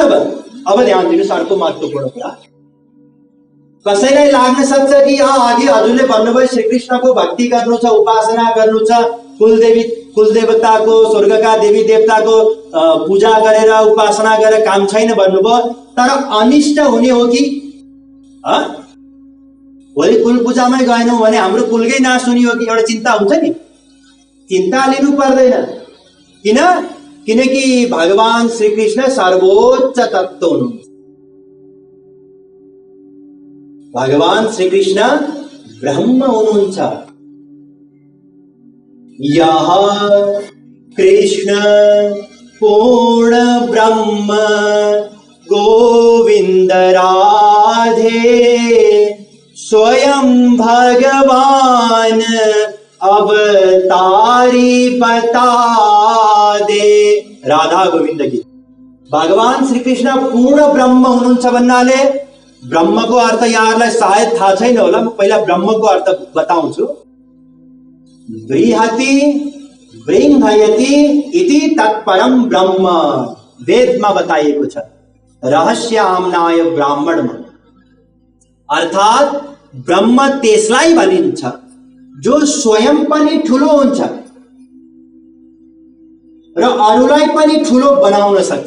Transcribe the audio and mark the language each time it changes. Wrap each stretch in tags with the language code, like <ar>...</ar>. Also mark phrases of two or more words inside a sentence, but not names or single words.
<ne>अब ध्यान दिनुहोस्, अर्को महत्त्वपूर्ण कुरा। कसैलाई लाग्न सक्छ कि अघि हजुरले भन्नुभयो श्रीकृष्णको भक्ति गर्नु छ, उपासना गर्नु छ, कुलदेवताको स्वर्गका देवी देवताको पूजा गरेर उपासना गरेर काम छैन भन्नुभयो, तर अनिष्ट हुने हो कि भोलि कुल पूजामै गएनौँ भने हाम्रो कुलकै नाश हुने हो कि, एउटा चिन्ता हुन्छ नि। चिन्ता लिनु पर्दैन। किनकि भगवान श्रीकृष्ण सर्वोच्च तत्त्व हुनुहुन्छ। भगवान श्रीकृष्ण ब्रह्म हुनुहुन्छ।</ne> <hi>यह कृष्ण पूर्ण ब्रह्म गोविंद राधे स्वयं भगवान अवतारी बता दे।</hi> <ne>राधा गोविंद की। भगवान श्री कृष्ण पूर्ण ब्रह्म हुनुहुन्छ भन्नाले ब्रह्मको अर्थ यहाँलाई सायद थाहा छैन होला, म पहिला ब्रह्मको अर्थ बताउँछु।</ne> <sa>बृहति बृंहयति इति तत्परम ब्रह्म</sa> <ne>वेदमा बताइएको छ। रहस्याम्नाय ब्राह्मणमा अर्थात ब्रह्म त्यसलाई भनिन्छ जो स्वयं पनि ठुलो हुन्छ र अरूलाई पनि ठुलो बनाउन सक्छ।</ne>